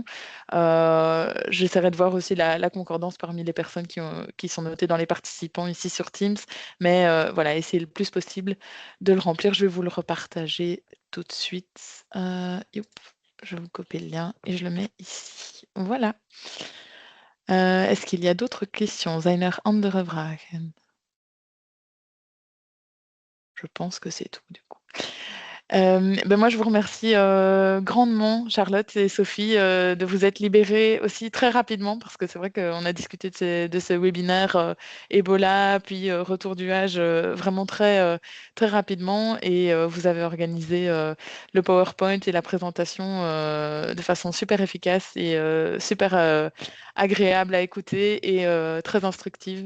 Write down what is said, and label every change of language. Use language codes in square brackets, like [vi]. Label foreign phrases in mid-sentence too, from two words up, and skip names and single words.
[fr] J'essaierai de voir aussi la concordance parmi les personnes qui sont notées dans les participants ici sur Teams, mais voilà, essayez le plus possible de le remplir. Je vais vous le repartager tout de suite. Je vais vous copier le lien et je le mets ici. Voilà. Est-ce qu'il y a d'autres questions? [nl] Seine andere Vragen? [fr] Je pense que c'est tout du coup. Moi, je vous remercie grandement, Charlotte et Sophie, de vous être libérées aussi très rapidement, parce que c'est vrai qu'on a discuté de ce webinaire Ebola, puis retour du âge vraiment très rapidement, et vous avez organisé le PowerPoint et la présentation de façon super efficace et super agréable à écouter et très instructive.